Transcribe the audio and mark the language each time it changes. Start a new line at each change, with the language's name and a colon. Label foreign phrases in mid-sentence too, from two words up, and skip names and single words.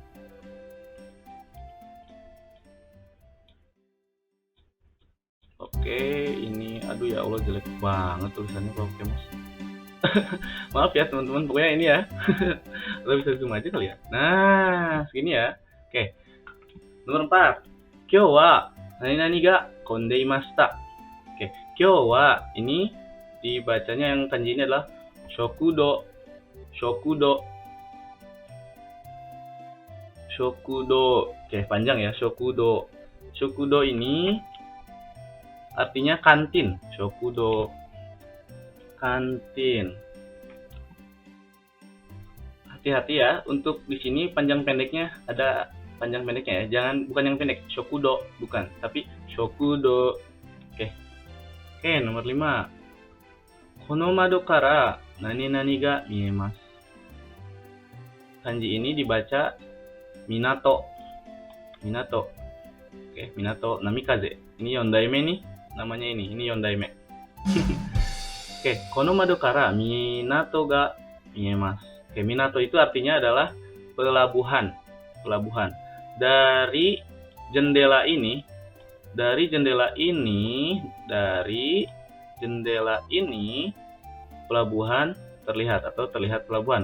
Indonesian: Oke, ini aduh ya Allah jelek banget tulisannya kalau pakai mouse. Maaf ya teman-teman, pokoknya ini ya. Lo bisa zoom aja kali ya. Nah, segini ya. Oke. Nomor 4.
Japanese: 今日は何が混んでいました.
Indonesian: Oke,
Japanese: 今日は
Indonesian: ini dibacanya yang kanji ini adalah shokudo. Shokudo. Shokudo. Oke, panjang ya, shokudo. Shokudo ini artinya kantin. Shokudo. Kantin. Hati-hati ya, untuk di sini panjang pendeknya ada panjang pendeknya ya. Bukan yang pendek, shokudo, bukan, tapi shokudo. Oke. Oke, nomor 5.
Japanese: この窓から何が見えます.
Indonesian: Kanji ini dibaca minato. Minato. Oke, minato namikaze. Ini yondaime nih, namanya ini yondaime. Oke,
Japanese: この窓から港が見えます.
Indonesian: Oke, minato itu artinya adalah pelabuhan. Pelabuhan. Dari jendela ini pelabuhan terlihat atau terlihat pelabuhan.